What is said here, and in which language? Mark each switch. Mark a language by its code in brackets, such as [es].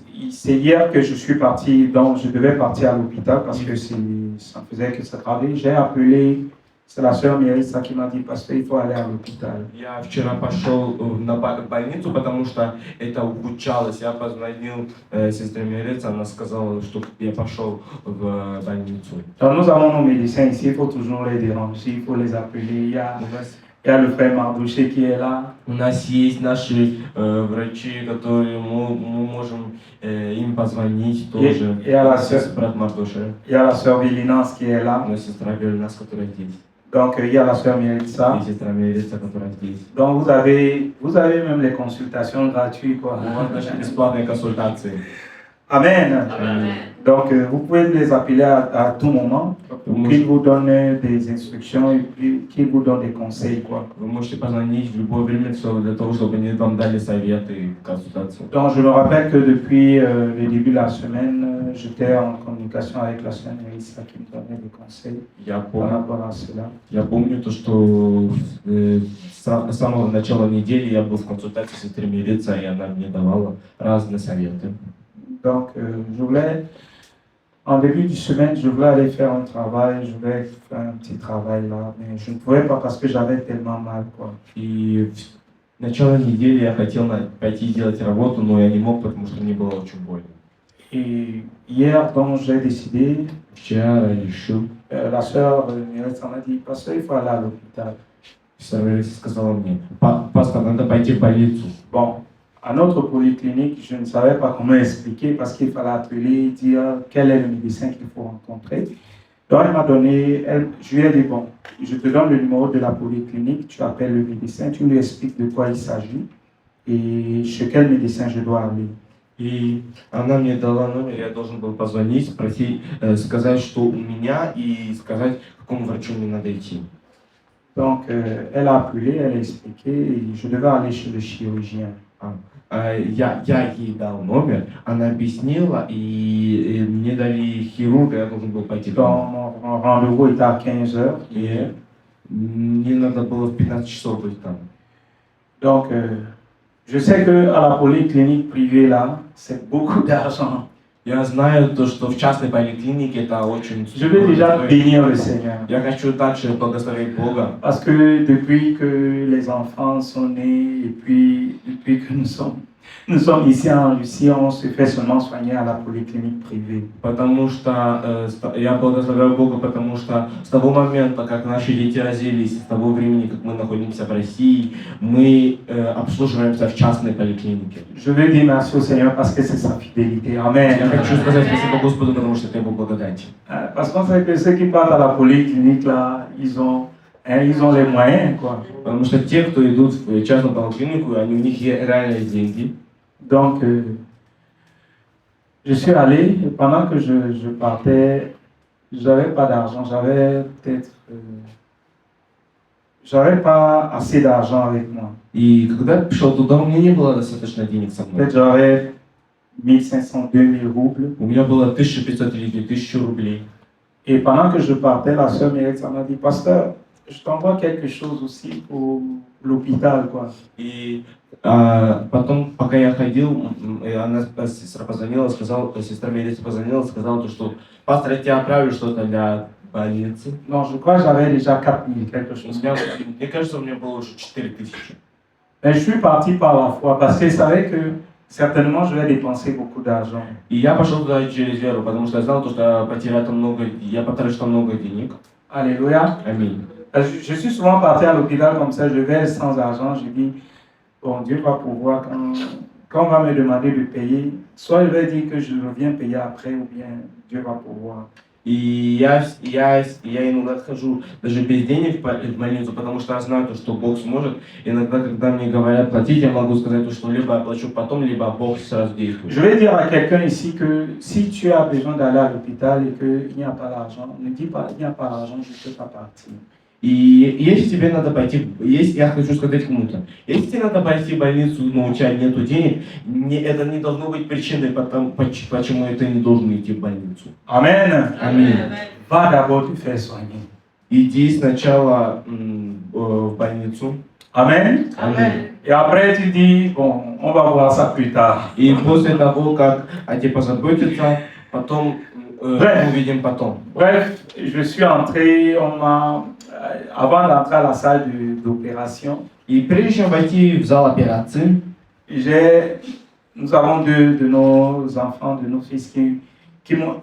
[fr] C'est hier que je suis parti, donc je devais partir à l'hôpital parce que ça me faisait que ça travaillait. J'ai appelé, c'est la sœur Mélissa qui m'a dit, pasteur, il faut aller à l'hôpital. [ru] Я вчера пошел на больницу, потому что это ухудшалось. Я позвонил сестре Мелице, она сказала, что я пошел в больницу. [fr] Donc nous avons nos médecins ici, il faut toujours les déranger, il faut les appeler. Il y a le frère Mardouché qui est là. [ru] У нас есть наши врачи, которые мы можем им позвонить тоже. [fr] Il y a la sœur, [ru] брат Мардуше. [fr] Il y a la sœur Vélinance qui est là. [ru] У нас сестра Велинас, которая здесь. [fr] Donc il y a la sœur Mélissa. [ru] И сестра Мелица, которая здесь. [fr] Donc vous avez même les consultations gratuites quoi. [ru] Вот наши бесплатные консультации. [fr] Amen. Amen. Donc vous pouvez les appeler à tout moment, qu'ils vous donnent des instructions et puis qu'ils vous donnent des conseils quoi. [ru] Вы можете позвонить в любое время для того, чтобы они вам дали советы и консультацию. [fr] Donc je me rappelle que depuis le début de la semaine, j'étais en communication avec la sœur Mélissa qui me donnait des conseils par rapport à cela. [ru] Я помню то, что с самого начала недели я был в консультации с сестрой Мелицей, и она мне давала разные советы. [fr] Donc je voulais En début de semaine, je voulais aller faire un travail, je voulais faire un petit travail là, mais je ne pouvais pas parce que j'avais tellement mal, quoi. [ru] И в начало недели я хотел пойти делать работу, но я не мог, потому что мне было очень больно. [fr] Et hier, donc, j'ai décidé, [ru] Вчера решил, [fr] la sœur Mireille m'a dit, pasteur, il faut aller à l'hôpital. [ru] Сестра сказала мне, пастор, надо пойти в больницу. [fr] Bon, à notre polyclinique, je ne savais pas comment expliquer parce qu'il fallait appeler, dire quel est le médecin qu'il faut rencontrer. Donc, elle m'a donné, je lui ai dit, bon, je te donne le numéro de la polyclinique, tu appelles le médecin, tu lui expliques de quoi il s'agit et chez quel médecin je dois aller. [ru] И она мне дала номер, я должен был позвонить, спросить, сказать, что у меня, и сказать, к какому врачу мне надо идти. [fr] Donc, elle a appelé, elle a expliqué, et je devais aller chez le chirurgien. [ru] Я ей дал номер, она объяснила, и мне дали хирурга, я должен был пойти. [fr] Donc, mon rendez-vous était à 15 heures. [ru] И мне надо было в 15 часов быть там. [fr] Donc, je sais qu'à la polyclinique privée, là, c'est beaucoup d'argent. [ru] Я знаю то, что в частной поликлинике это очень... [fr] Je vais déjà bénir le Seigneur. [ru] Я хочу также благословить Бога. [fr] Parce que depuis que les enfants sont nés et puis depuis que nous sommes ici en Russie, on se fait seulement soigner à la polyclinique privée. [ru] Потому что я благословляю Бога, потому что с того момента, как наши дети родились, с того времени, как мы находимся в России, мы обслуживаемся в частной поликлинике. [fr] Je veux dire merci au Seigneur parce que c'est sa fidélité. Amen. [ru] Я хочу сказать спасибо Господу, потому что это Его благодать. [fr] Parce qu'on sait que ceux qui partent à la polyclinique, là, ils ont les moyens, quoi. [ru] Потому что те, кто идут в частную поликлинику, у них есть реальные деньги. [fr] Donc, je suis allé, et pendant que je partais, j'avais pas d'argent, j'avais peut-être... j'avais pas assez d'argent avec moi. [ru] И когда я пришел туда, у меня не было достаточно денег со мной. [fr] Peut-être j'avais 1500, 2000 roubles. [ru] У меня было 1500 или 1000 рублей. [fr] Et pendant que je partais, la sœur Mireille m'a dit, pasteur, je t'envoie quelque chose aussi pour l'hôpital, quoi. [ru] И потом, пока я ходил, она, сестра позвонила, сестра Мирея позвонила, сказала, что пастор, я тебе отправлю что-то для больницы. [fr] Non, je crois que j'avais déjà 4000, quelque chose. [ru] Мне кажется, у меня было уже 4000. [fr] Mais je suis parti par la foi parce que je savais que certainement je vais dépenser beaucoup d'argent. [ru] И я пошел туда через веру, потому что я знал, что я потеряю там много, я потрачу там много денег. [fr] Alléluia. [ru] Аминь. [fr] Je suis souvent parti à l'hôpital comme ça, je vais sans argent, je dis, bon, Dieu va pouvoir, quand on va me demander de payer, soit je vais dire que je reviens payer après, ou bien Dieu va pouvoir. [ru] И я иногда отхожу даже без денег в больницу, потому что я знаю, что Бог сможет. Иногда, когда мне говорят платить, я могу сказать, что либо я плачу потом, либо Бог сразу действует. [fr] Je vais dire à quelqu'un ici que si tu as besoin d'aller à l'hôpital et qu'il n'y a pas d'argent, ne dis pas il n'y a pas d'argent, je ne peux pas partir. [ru] И если тебе надо пойти, я хочу сказать кому-то, если тебе надо пойти в больницу, но у тебя нет денег, это не должно быть причиной, почему ты не должен идти в больницу. [fr] Amen. [ru] Аминь. [fr] Va d'abord te faire soigner. [ru] Иди сначала в больницу. [fr] Amen. [ru] Аминь. [fr] Et après tu dis, bon, on va voir ça plus tard. [ru] И после того, как о тебе позаботятся, потом увидим потом. [fr] Bref, je suis entré, avant d'entrer à la salle d'opération, [ru] И прежде чем войти в зал операции, [fr] nous avons deux de nos enfants, de nos fils qui m'ont...